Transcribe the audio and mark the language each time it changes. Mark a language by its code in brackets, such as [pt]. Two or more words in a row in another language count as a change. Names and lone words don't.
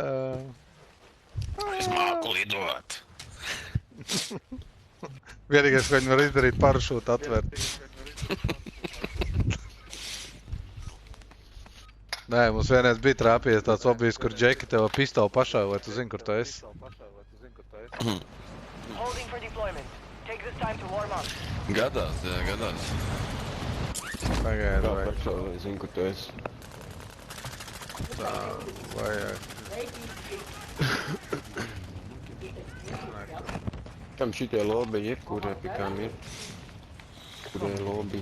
[lv] Es māku lidot. Vienīgais, ko viņi var izdarīt, parašūtu atvērt. Nē, mums vienreiz bija trāpījies tāds objekts, kur Džeki tev pistoli pašā, vai tu zini, kur tu esi? [en] Holding for deployment. Take this time to warm up. [lv] Gadās, jā, gadās. Pagaidi, Tā vai pašā, lai zinu, kur tu esi. tā vajag. Kam šitie lobby ir, kurie pie kām ir? Kurie lobby?